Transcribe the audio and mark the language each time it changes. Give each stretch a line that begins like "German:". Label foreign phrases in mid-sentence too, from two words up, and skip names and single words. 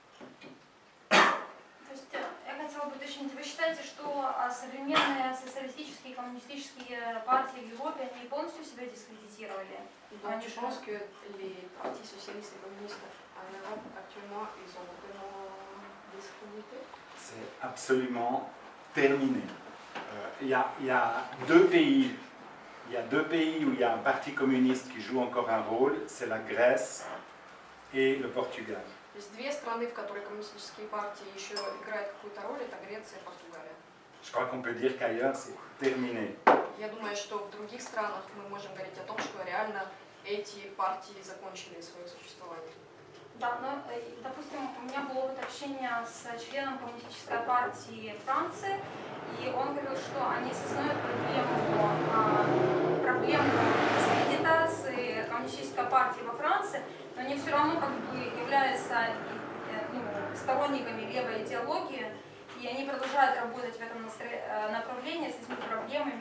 Russian: То есть я хотела бы уточнить, вы считаете, что современные социалистические и коммунистические партии в Европе, они полностью себя дискредитировали?
French: Donc je pense que les partis socialistes et communistes en Europe actuellement, ils ont vraiment discrédité. C'est absolument terminé. Il y a deux pays. Il y a deux pays où il y a un parti communiste qui joue encore un rôle, c'est la Grèce et le Portugal.
Russian: То есть две страны, в которых коммунистические партии еще играют какую-то роль, это Греция и Португалия.
French: Je crois qu'on peut dire qu'ailleurs c'est terminé.
Russian: Я думаю, что в других странах мы можем говорить о том, что реально эти партии закончили свое существование. Да, но, допустим, у меня был опыт общения с членом коммунистической партии Франции, и он говорил, что они осознают проблему дискредитации коммунистической партии во Франции, но они все равно как бы являются сторонниками левой идеологии, и они продолжают работать в этом направлении с этими проблемами.